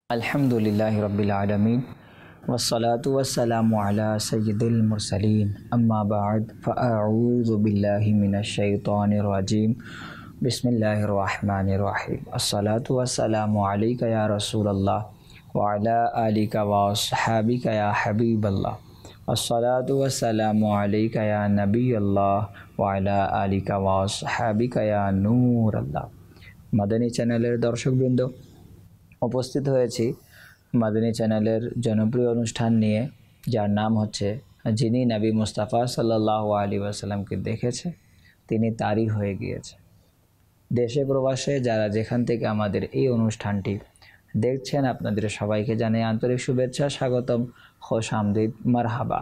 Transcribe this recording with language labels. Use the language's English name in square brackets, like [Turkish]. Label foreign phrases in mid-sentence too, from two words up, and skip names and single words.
[Arabic] الحمد لله رب العالمين والصلاة والسلام على سيد المرسلين أما بعد فأعوذ بالله من الشيطان الرجيم بسم الله الرحمن الرحيم الصلاة والسلام عليك يا رسول الله وعلى آلك وأصحابك يا حبيب الله الصلاة والسلام عليك يا نبي الله وعلى آلك وأصحابك يا نور الله. [Bangla] মাদানী চ্যানেলের দর্শকবৃন্দ উপস্থিত হয়েছি মাদানী চ্যানেলের জনপ্রিয় অনুষ্ঠান নিয়ে, যার নাম হচ্ছে যিনি নবী মুস্তাফা [Arabic] صلى الله عليه وسلم [Bangla] দেখেছে তিনি তারই হয়ে গিয়েছে। দেশে প্রবাসে যারা যেখান থেকে আমাদের এই অনুষ্ঠানটি দেখছেন আপনাদের সবাইকে জানাই আন্তরিক শুভেচ্ছা, স্বাগতম, [Urdu] خوش آمدید, [Bangla] মারহাবা।